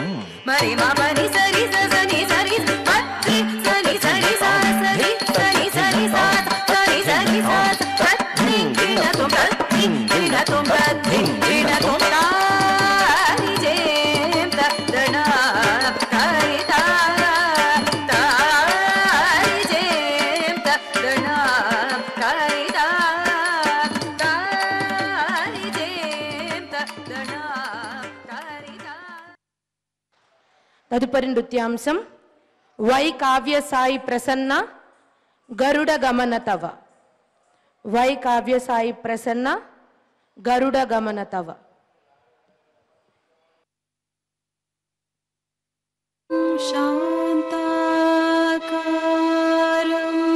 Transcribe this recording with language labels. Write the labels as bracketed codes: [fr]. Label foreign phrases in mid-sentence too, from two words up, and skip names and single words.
[te] ಮ ರಿ ಮ ಪ ನಿ ಸ ರಿ ಸ ಸ ನಿ ಸ ರಿ ಮ ರಿ ಸ ನಿ ಸ ರಿ ಸ ಸ ರಿ ಸ ನಿ ಸ ರಿ ಸ ಸ ನಿ ಸ ರಿ ಸ ಸ ಧಿಂಗಿಣ ತು ತ ಧಿಂಗಿಣ ತು ತ ಧಿಂಗಿಣ ತು ತ ರಿ ಜೇಂ ತ ದಣ ತ ರಿ ತ ತ ರಿ ಜೇಂ ತ ದಣ ತ ರಿ ತ ತ ರಿ ಜೇಂ ತ ದಣ ತ ರಿ ತ తదుపరి నృత్యాంశం వై కావ్య సాయి ప్రసన్న గరుడ గమన తవ. వై కావ్య సాయి ప్రసన్న గరుడ గమన తవ. [sa] శాంతాకారం